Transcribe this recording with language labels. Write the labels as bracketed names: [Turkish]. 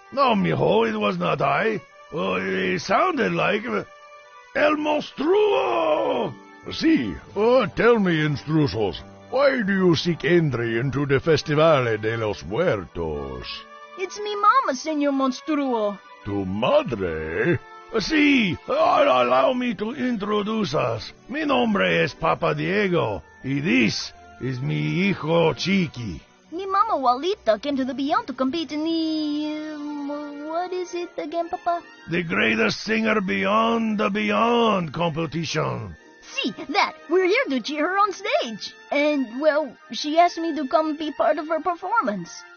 [English] No, mijo, it was not I. Oh, it sounded like El Monstruo! Sí, tell me, intrusos, why do you seek entry into the Festivale de los Muertos? It's me mama, Senor Monstruo. [Spanish] Tu madre? [English] Sí, allow me to introduce us. [Spanish] Mi nombre es Papa Diego, y [English] this is [Spanish] mi hijo Chiqui. Mi mama [English] Walita came to the Beyond to compete in the... what is it again, Papa? The greatest singer beyond the Beyond competition. See, that. We're here to cheer her on stage. And, well, she asked me to come be part of her performance.